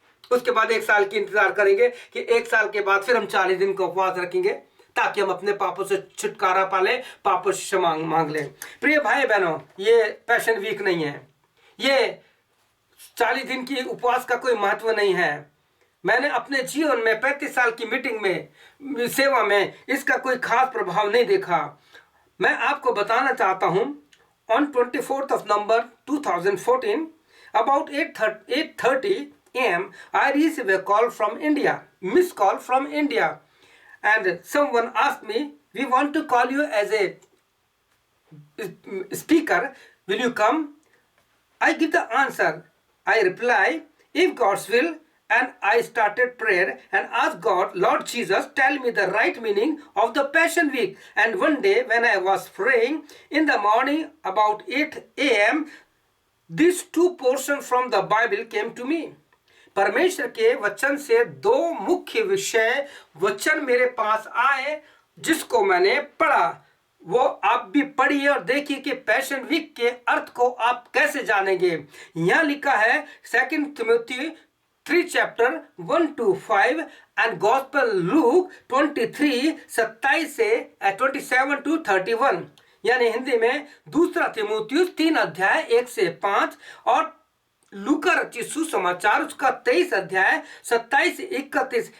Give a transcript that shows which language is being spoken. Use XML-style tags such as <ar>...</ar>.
<hi>उसके बाद 1 साल की इंतजार करेंगे कि 1 साल के बाद फिर हम 40 दिन का उपवास रखेंगे ताकि हम अपने पापों से छुटकारा पा लें, पापों से क्षमा मांग लें। प्रिय भाई बहनों, ये पैशन वीक नहीं है, ये 40 दिन की उपवास का कोई महत्व नहीं है। मैंने अपने जीवन में 35 साल की मीटिंग में, सेवा में इसका कोई खास प्रभाव नहीं देखा। मैं आपको बताना चाहता हूं,</hi> <en>On 24th of November 2014 about 8:30 AM I received a call from India, missed call from India, and someone asked me, we want to call you as a speaker, will you come? I give the answer, I reply, if God's will and I started prayer and asked God, Lord Jesus, tell me the right meaning of the Passion Week. And one day when I was praying in the morning about 8 a.m., these two portions from the Bible came to me.</en> <hi>परमेश्वर के वचन से दो मुख्य विषय वचन मेरे पास आए जिसको मैंने पढ़ा। वो आप भी पढ़िए और देखिए कि पैशन वीक के अर्थ को आप कैसे जानेंगे। यहां लिखा है 2 Timothy 3 chapter 1 to 5 and gospel look 23 27 से 27 to 31, यानी हिंदी में दूसरा तिमोथियुस 3 अध्याय 1 से 5 और लूका रचित सुसमाचार उसका 23 अध्याय 27 से 31।</hi>